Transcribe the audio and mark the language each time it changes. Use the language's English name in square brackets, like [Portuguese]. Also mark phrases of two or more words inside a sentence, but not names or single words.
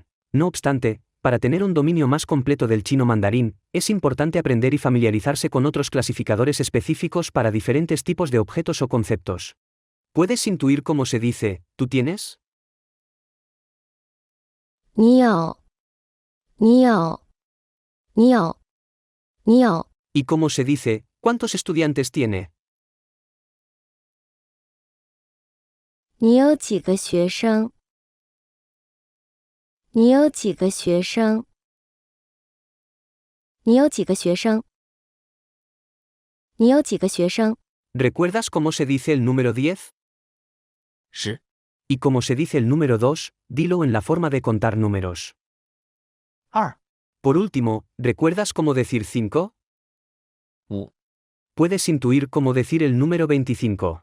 [Spanish] No obstante, para tener un dominio más completo del chino mandarín, es importante aprender y familiarizarse con otros clasificadores específicos para diferentes tipos de objetos o conceptos. ¿Puedes intuir cómo se dice, ¿tú tienes? [Chinese] 你有 [Spanish] ¿Y cómo se dice, cuántos estudiantes tiene? [Chinese] 你有几个学生？你有几个学生？你有几个学生？你有几个学生？ [Spanish] ¿Recuerdas cómo se dice el número 10? 10 ¿Y cómo se dice el número 2? Dilo en la forma de contar números. 2 Por último, ¿recuerdas cómo decir 5? 5 Puedes intuir cómo decir el número 25.